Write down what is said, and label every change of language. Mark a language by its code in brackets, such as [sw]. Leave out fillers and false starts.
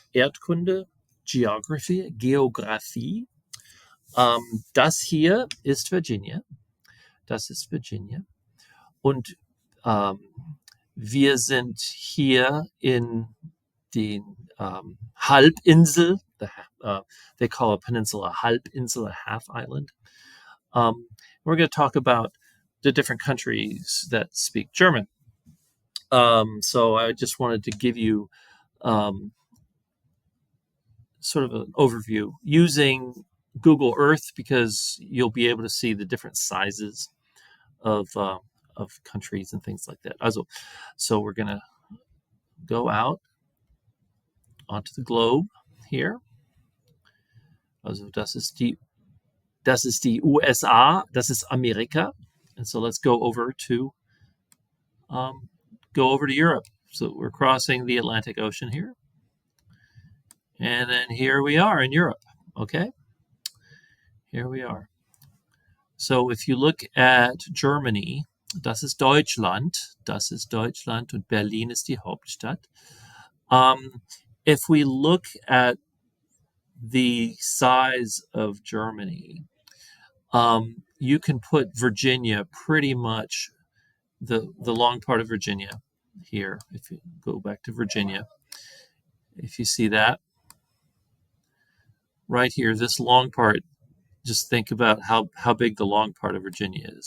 [de] Erdkunde, Geografie. Das hier ist Virginia. Das ist Virginia. Und ähm, wir sind hier in den Halbinsel. [en] They call a peninsula a halbinsel, a half island. We're going to talk about the different countries that speak German. So I just wanted to give you sort of an overview using Google Earth, because you'll be able to see the different sizes of countries and things like that. So we're going to go out onto the globe here. [de] Also das ist die USA, das ist Amerika. [en] And so let's go over to Europe. So we're crossing the Atlantic Ocean here. And then here we are in Europe, okay? Here we are. So if you look at Germany, [de] das ist Deutschland und Berlin ist die Hauptstadt. [en] If we look at the size of Germany, you can put Virginia pretty much, the long part of Virginia here. If you go back to Virginia, if you see that right here, this long part, just think about how big the long part of Virginia is.